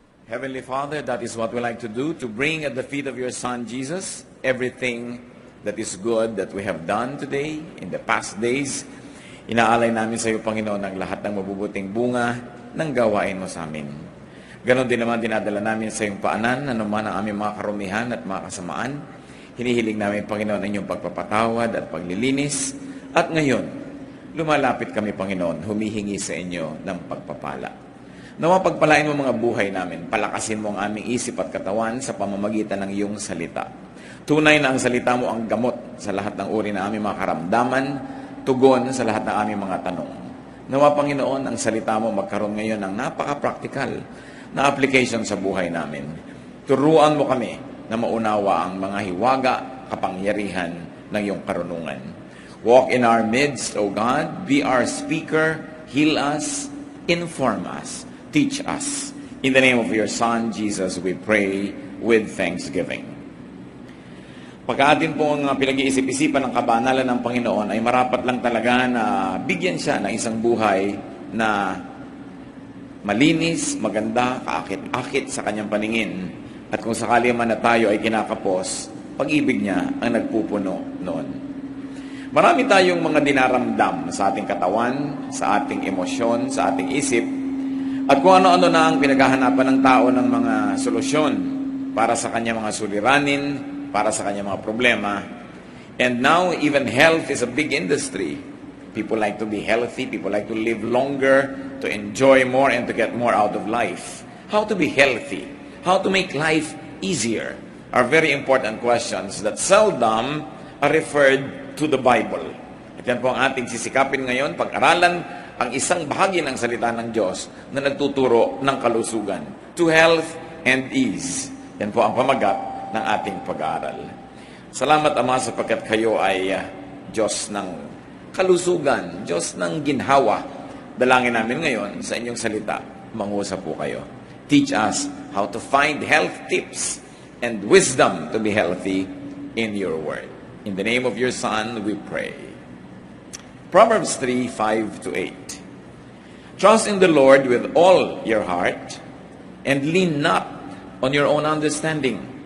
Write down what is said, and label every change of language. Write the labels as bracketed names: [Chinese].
[English] Heavenly Father, that is what we like to do, to bring at the feet of your Son, Jesus, everything that is good that we have done today, in the past days. [Filipino] Inaalay namin sa iyo, Panginoon, ang lahat ng mabubuting bunga ng gawain mo sa amin. Ganon din naman dinadala namin sa iyong paanan, anuman ang aming mga karumihan at mga kasamaan. Hinihiling namin, Panginoon, ang iyong pagpapatawad at paglilinis. At ngayon, lumalapit kami, Panginoon, humihingi sa inyo ng pagpapala. Nawa pagpalain mo mga buhay namin, palakasin mo ang aming isip at katawan sa pamamagitan ng iyong salita. Tunay na ang salita mo ang gamot sa lahat ng uri ng aming mga karamdaman, tugon sa lahat ng aming mga tanong. Nawa, Panginoon, ang salita mo magkaroon ngayon ng napaka-practical na application sa buhay namin. Turuan mo kami na maunawa ang mga hiwaga, kapangyarihan ng iyong karunungan. [English] Walk in our midst, O God, be our speaker, heal us, inform us, teach us. In the name of your Son, Jesus, we pray with thanksgiving. [Filipino] Pagka atin po ang pinag-iisip-isipan ng kabanalan ng Panginoon, ay marapat lang talaga na bigyan siya ng isang buhay na malinis, maganda, kaakit-akit sa kanyang paningin. At kung sakali man na tayo ay kinakapos, pag-ibig niya ang nagpupuno noon. Marami tayong mga dinaramdam sa ating katawan, sa ating emosyon, sa ating isip, at kung ano-ano na ang pinaghahanapan ng tao ng mga solusyon para sa kanyang mga suliranin, para sa kanyang mga problema. [English] And now, even health is a big industry. People like to be healthy, people like to live longer, to enjoy more, and to get more out of life. How to be healthy, how to make life easier are very important questions that seldom are referred to the Bible. [Filipino] At yan po ang ating sisikapin ngayon, pag-aralan ang isang bahagi ng salita ng Diyos na nagtuturo ng kalusugan, [English] to health and ease. [Filipino] Yan po ang pamagat ng ating pag-aaral. Salamat, Ama, sapagkat kayo ay Diyos ng kalusugan, Diyos ng ginhawa. Dalangin namin ngayon sa inyong salita, mangusap po kayo. [English] Teach us how to find health tips and wisdom to be healthy in your word. In the name of your Son, we pray. Proverbs 3:5-8. Trust in the Lord with all your heart, and lean not on your own understanding.